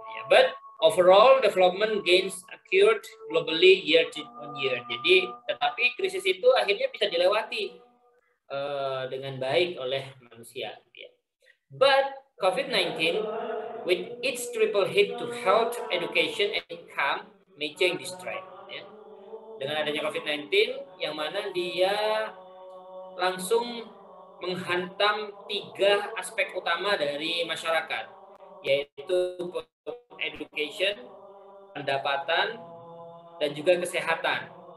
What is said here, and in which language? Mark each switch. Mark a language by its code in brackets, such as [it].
[en] But overall development gains occurred globally year on year. [id] Jadi tetapi krisis itu akhirnya bisa dilewati dengan baik oleh manusia. [en] But COVID-19 with its triple hit to health, education, and income may change this trend. [id] Ya. Dengan adanya COVID-19, yang mana dia langsung menghantam 3 aspek utama dari masyarakat, yaitu education, pendapatan, dan juga kesehatan.